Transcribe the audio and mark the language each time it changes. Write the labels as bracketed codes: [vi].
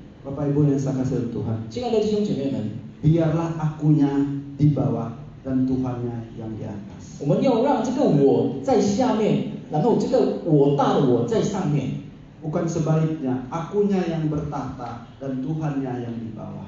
[id] Bapak Ibu yang saya kasih Tuhan, [zh] 亲爱的弟兄姐妹们， [id] biarlah akunya di bawah dan Tuhannya yang di atas. [zh] 我们要让这个我在下面，然后这个我大的我在上面， [id] Bukan sebaliknya, akunya yang bertahta dan Tuhannya yang di bawah.